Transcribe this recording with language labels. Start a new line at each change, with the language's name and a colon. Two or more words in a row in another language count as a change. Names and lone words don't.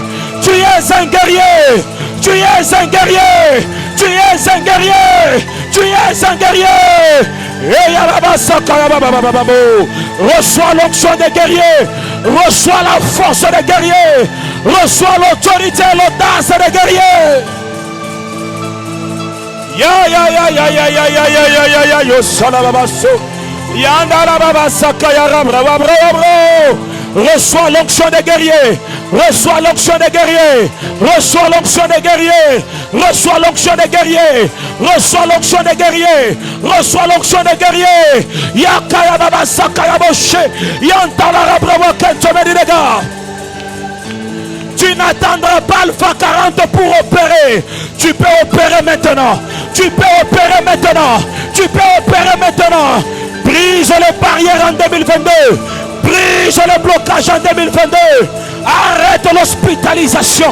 French: Tu es un guerrier. Tu es un guerrier. Tu es un guerrier. Tu es un guerrier. Reçois l'onction des guerriers. Reçois la force des guerriers. Reçois l'autorité et l'audace des guerriers. Ya ya ya ya ya ya ya ya ya ya ya yo salabaso. Yanda baba sakaya rabra bro. Reçois l'onction des guerriers. Reçois l'onction des guerriers. Reçois l'onction des guerriers. Reçois l'onction des guerriers. Reçois l'onction des guerriers. Reçois l'onction des guerriers. Yakaya baba sakaya boshe. Yantala rabra kento medinega. Tu n'attendras pas Alpha 40 pour opérer. Tu peux opérer maintenant. Tu peux opérer maintenant. Tu peux opérer maintenant. Brise les barrières en 2022. Brise le blocage en 2022. Arrête l'hospitalisation.